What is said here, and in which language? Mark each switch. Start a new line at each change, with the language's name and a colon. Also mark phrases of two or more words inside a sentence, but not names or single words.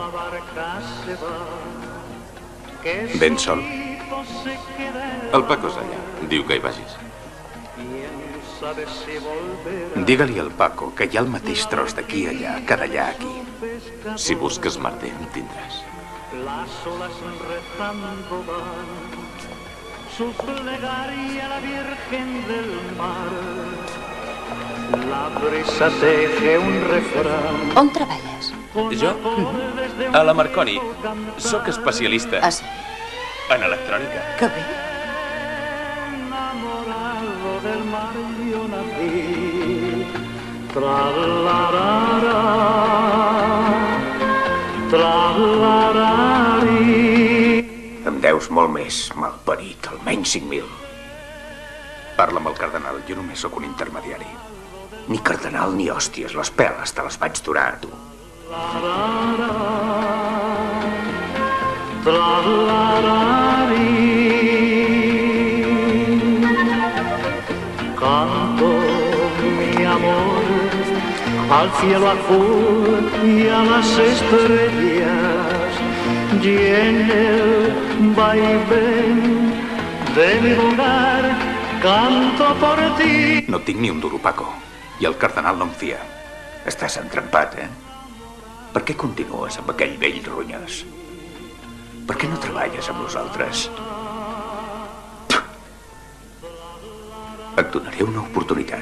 Catalan: Ben sol. El Paco és allà. Diu que hi vagis. Digue-li al Paco que hi ha el mateix tros d'aquí allà que d'allà aquí. Si busques merder, en tindràs.
Spanish: Las olas rezando van su plegaria a la Virgen del Mar. La brisa teje un refrán.
Catalan: On treballes? Jo? A la Marconi. Soc especialista. Ah, sí? En electrònica. Que bé.
Spanish: Enamorado del mar yo nací. Tra-la-ra-ra, tra-la-ra-ri.
Catalan: Em deus molt més, malparit, almenys 5.000. Parla amb el cardenal, jo només sóc un intermediari. Ni cardenal ni hòsties, les peles te les vaig durar a tu.
Spanish: Canto mi amor al cielo azul y a las estrellas y en el vaivén de mi hogar canto por ti.
Catalan: No tinc ni un duro, Paco. I el cardenal no em fia. Estàs entrampat, Per què continues amb aquell vell ronyós? Per què no treballes amb nosaltres? Et donaré una oportunitat.